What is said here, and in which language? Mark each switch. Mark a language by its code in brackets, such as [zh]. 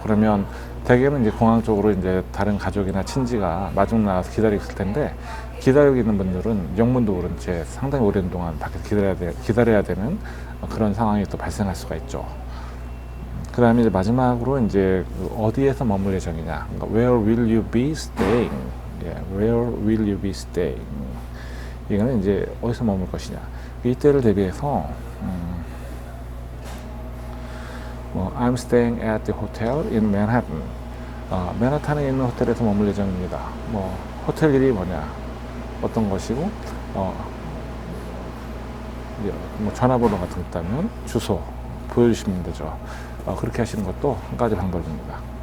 [ko] 그러면 대개는 이제 공항 쪽으로 이제 다른 가족이나 친지가 마중 나가서 기다리고 있을 텐데, 기다리고 있는 분들은 영문도 모른 채 상당히 오랜 동안 밖에 기다려야 되는 그런 상황이 또 발생할 수가 있죠. 그 다음에 이제 마지막으로 이제 어디에서 머물 예정이냐. 그러니까 [en] Where will you be staying? Where will you be staying? [ko] 이거는 이제 어디서 머물 것이냐. 이때를 대비해서 [en] I'm staying at the hotel in Manhattan. [ko] 맨하탄에 있는 호텔에서 머물 예정입니다. 뭐 호텔 이름이 뭐냐, 어떤 것이고, 뭐 전화번호 같은 거 있다면 주소 보여주시면 되죠. 그렇게 하시는 것도 한 가지 방법입니다.